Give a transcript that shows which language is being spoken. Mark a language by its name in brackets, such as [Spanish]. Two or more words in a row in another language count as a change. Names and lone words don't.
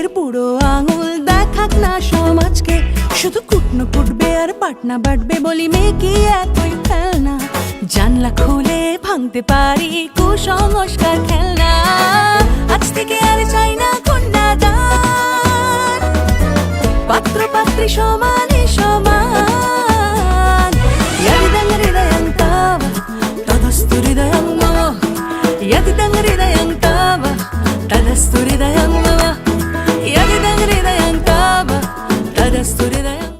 [Bangla] বুড়ো আঙুল দেখাক না সমাজকে শুধু কুটনো কুটবে আর পাটনা বাটবে বলি মেয়ে কি এতই খেলনা জানলা খুলে ভাঙতে পারি কুসংস্কার খেলনা আজ থেকে আর চাই না কন্যাদান পাত্র পাত্রী সমানে [Sanskrit] সমান यदिदं हृदयं तव तदस्तु हृदयं मम यदिदं हृदयं तव तदस्तु हृदयं मम यदिदं हृदयं तव तदस्तु हृदयं